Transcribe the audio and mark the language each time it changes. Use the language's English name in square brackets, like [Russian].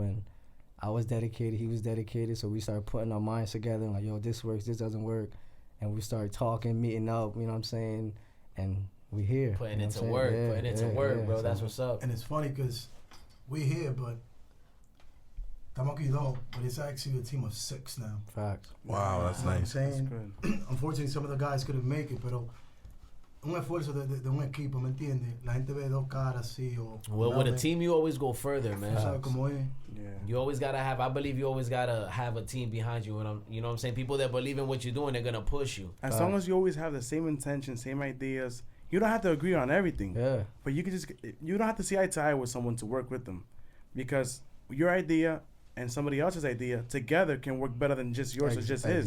[English] And I was dedicated, he was dedicated, so we started putting our minds together, like, yo, this works, this doesn't work, and we started talking, meeting up, you know what I'm saying, and we here. Putting into work, bro, that's what's up. And it's funny because we here, but [Spanish] estamos aquí dos, [English] but it's actually a team of 6 now. Facts. Wow, that's nice. What I'm saying? Unfortunately, some of the guys couldn't make it, but [Spanish] un esfuerzo de un equipo, ¿me entiendes? La gente ve dos caras así o... [English] Well, with a team, you always go further, [Spanish] Tú [English] man. [Spanish] sabes cómo es. [English] Yeah. You always gotta have. I believe you always gotta have a team behind you. And you know what I'm saying. People that believe in what you're doing, they're gonna push you. As long as you always have the same intention, same ideas, you don't have to agree on everything. Yeah. But you don't have to see eye to eye with someone to work with them, because your idea and somebody else's idea together can work better than just yours or just his.